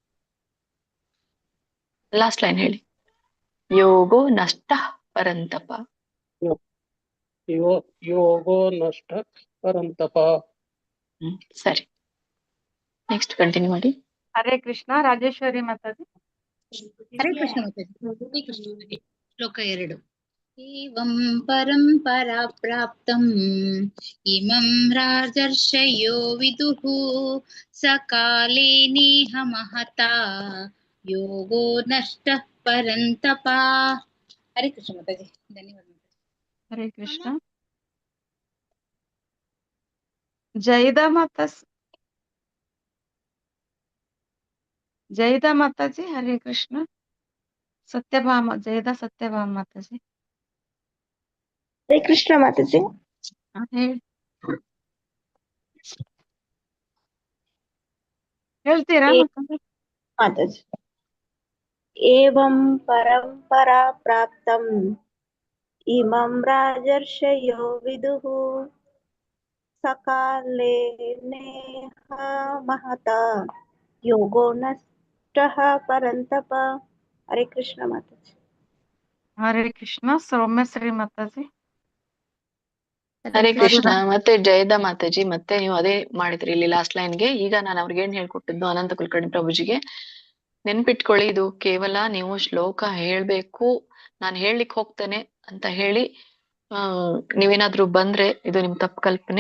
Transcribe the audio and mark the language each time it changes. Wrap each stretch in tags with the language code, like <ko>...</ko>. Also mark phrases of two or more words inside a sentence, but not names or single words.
<en>last line</en> <sa>ಹೇಳಿ. ಯೋಗೋ ನಷ್ಟ ಪರಂತಪ. ಯೋಗೋ ನಷ್ಟ ಪರಂತಪ.</sa> <kn>ಸರಿ,</kn> <en>next continue</en> <kn>ಮಾಡಿ. ಹರೇ ಕೃಷ್ಣ ರಾಜೇಶ್ವರಿ ಮಾತಾಜಿ. ಹರೇ ಕೃಷ್ಣ ಮಾತಾಜಿ. ಹರೇ ಕೃಷ್ಣ ಮಾತಾಜಿ. ಶ್ಲೋಕ 2.</kn> <sa>ಏವಂ ಪರಂಪರಾ ಪ್ರಾಪ್ತಂ ಇಮಂ ರಾಜರ್ಷಯೋ ವಿದುಃ ಸಕಾಲೇ ನೇಹ ಮಹತಾ ಯೋಗೋ ನಷ್ಟ ಪರಂತಪ.</sa> <kn>ಹರೇ ಕೃಷ್ಣ ಮಾತಾಜಿ, ಧನ್ಯವಾದ. ಹರೇ ಕೃಷ್ಣ. ಜೈದಾ ಮಾತಾಜಿ. ಹರೇ ಕೃಷ್ಣ. ಸತ್ಯಭಾಮ, ಜೈದಾ ಸತ್ಯಭಾಮ ಮಾತಾಜಿ. ಹರೇ ಕೃಷ್ಣ ಮಾತಾಜಿ. ಹೇಳಿ, ಹೇಳ್ತೀರಾ ಮಾತಾಜಿ? ಮಾತಾಜಿ.</kn> <sa>ಏವಂ ಪರಂಪರಾ ಪ್ರಾಪ್ತಂ ಇಮಂ ರಾಜರ್ಷಯೋ ವಿದುಃ ಸಕಾಲೇ ನೇಹ ಮಹತಾ ಯೋಗೋ ನಷ್ಟಃ ಪರಂತಪ.</sa> <kn>ಹರೇ ಕೃಷ್ಣ ಮಾತಾಜಿ. ಹರೇ ಕೃಷ್ಣ. ಸೌಮ್ಯಶ್ರೀ ಮಾತಾಜಿ. ಹರೇ ಕೃಷ್ಣ. ಮತ್ತೆ ಜಯದ ಮಾತಾಜಿ, ಮತ್ತೆ ನೀವು ಅದೇ ಮಾಡಿದ್ರಿ ಇಲ್ಲಿ</kn> <en>last lineಗೆ.</en> <kn>ಈಗ ನಾನು ಅವ್ರಿಗೆ ಏನ್ ಹೇಳ್ಕೊಟ್ಟಿದ್ದು ಅನಂತ ಕುಲಕರ್ಣಿ ಪ್ರಭುಜಿಗೆ, ನೆನ್ಪಿಟ್ಕೊಳ್ಳಿ, ಇದು ಕೇವಲ ನೀವು ಶ್ಲೋಕ ಹೇಳ್ಬೇಕು, ನಾನು ಹೇಳಲಿಕ್ಕೆ ಹೋಗ್ತೇನೆ ಅಂತ ಹೇಳಿ ನೀವೇನಾದ್ರೂ ಬಂದ್ರೆ ಇದು ನಿಮ್ ತಪ್ಪು ಕಲ್ಪನೆ.</kn>